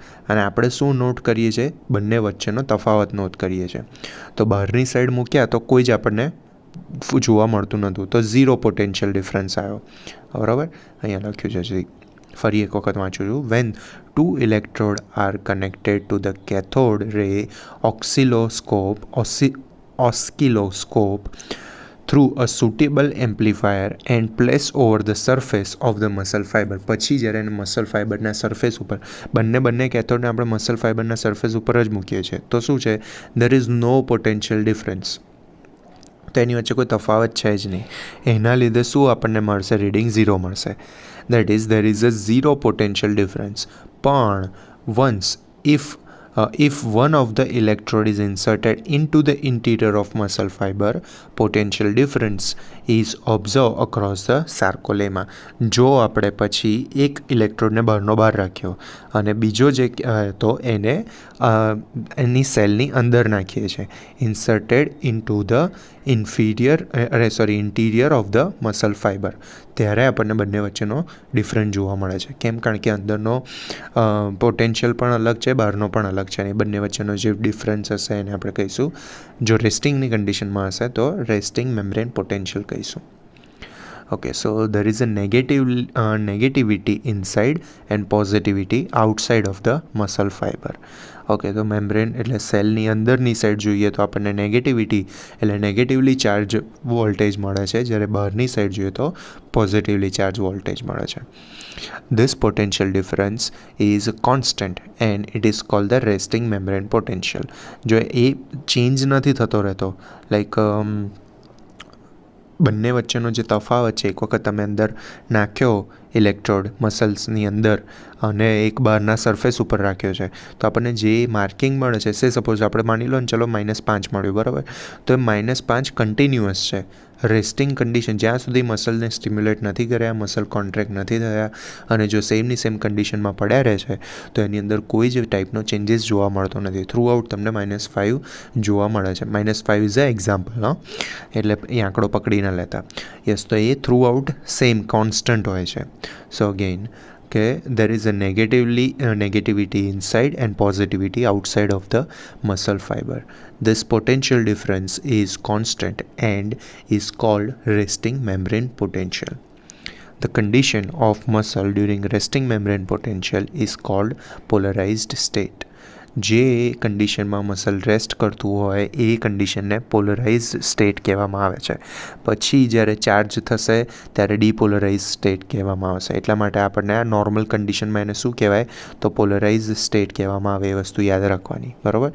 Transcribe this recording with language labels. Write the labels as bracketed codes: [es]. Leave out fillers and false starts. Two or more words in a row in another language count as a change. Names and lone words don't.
[gu] અને આપણે શું નોટ કરીએ છીએ? બંને વચ્ચેનો તફાવત નોટ કરીએ છીએ. તો બહારની સાઈડ મૂક્યા તો કોઈ જ આપણને જોવા મળતું નહોતું, તો ઝીરો પોટેન્શિયલ ડિફરન્સ આવ્યો. બરાબર, અહીંયા લખ્યું છે. ફરી એક વખત વાંચું છું. [en] when two electrode are connected to the cathode ray oscilloscope through a suitable amplifier and place over the surface of the muscle fiber, [gu] પછી જ્યારે એને મસલ ફાઇબરના સરફેસ ઉપર, બંને કેથોડને આપણે મસલ ફાઇબરના સરફેસ ઉપર જ મૂકીએ છીએ, તો શું છે? [en] there is no potential difference. [gu] તો એની વચ્ચે કોઈ તફાવત છે જ નહીં. એના લીધે શું આપણને મળશે? રીડિંગ 0 મળશે. [en] that is there is a zero potential difference. પણ if one of the electrode is inserted into the interior of muscle fiber, potential difference is observed across the sarcolemma. [gu] જો આપણે પછી એક ઇલેક્ટ્રોડને બહારનો બહાર રાખ્યો અને બીજો જે તો એને એની સેલની અંદર નાખીએ છીએ, [en] inserted into the interior of the muscle fiber, [gu] ત્યારે આપણને બંને વચ્ચેનો ડિફરન્સ જોવા મળે છે. કેમ? કારણ કે અંદરનો પોટેન્શિયલ પણ અલગ છે, બહારનો પણ અલગ છે. અને બંને વચ્ચેનો જે ડિફરન્સ હશે એને આપણે કહીશું, જો રેસ્ટિંગની કન્ડિશનમાં હશે તો [en] resting membrane potential [gu] કહીશું. [en] okay, so there is a negativity inside and positivity outside of the muscle fiber. [gu] ઓકે, તો મેમ્બ્રેન એટલે સેલની અંદરની સાઈડ જોઈએ તો આપણને નેગેટિવિટી એટલે [en] negatively charge voltage [gu] મળે છે, જ્યારે બહારની સાઈડ જોઈએ તો [en] positively charge voltage [gu] મળે છે. [en] This potential difference is constant and it is called the resting membrane potential. [gu] જો એ ચેન્જ નથી થતો રહેતો, લાઈક બંને વચ્ચેનો જે તફાવત છે, એક વખત તમે અંદર નાખ્યો ઇલેક્ટ્રોડ મસલ્સની અંદર અને એક બહારના સરફેસ ઉપર રાખ્યો છે, તો આપણને જે માર્કિંગ મળે છે, સપોઝ આપણે માની લો ને, ચલો -5 મળ્યું, બરાબર. તો એ -5 કન્ટિન્યુઅસ છે. રેસ્ટિંગ કન્ડિશન જ્યાં સુધી મસલને સ્ટિમ્યુલેટ નથી કર્યા, મસલ કોન્ટ્રેક્ટ નથી થયા અને જો સેમની સેમ કન્ડિશનમાં પડ્યા રહે છે, તો એની અંદર કોઈ જ ટાઈપનો ચેન્જીસ જોવા મળતો નથી. [en] through out [gu] તમને -5 જોવા મળે છે. -5 [en] is a example, [gu] એટલે એ આંકડો પકડી ન લેતા. યસ, તો એ [en] through out same constant [gu] હોય છે. [en] so again કે there is a negativity inside and positivity outside of the muscle fiber. This potential difference is constant and is called resting membrane potential. The condition of muscle during resting membrane potential is called polarized state. [gu] જે કન્ડિશનમાં મસલ રેસ્ટ કરતું હોય એ કન્ડિશનને [en] polarized state [gu] કહેવામાં આવે છે. પછી જ્યારે ચાર્જ થશે ત્યારે [en] depolarize state [gu] કહેવામાં આવશે. એટલા માટે આપણને આ નોર્મલ કન્ડિશનમાં એને શું કહેવાય તો [en] polarized state [gu] કહેવામાં આવે. એ વસ્તુ યાદ રાખવાની, બરાબર.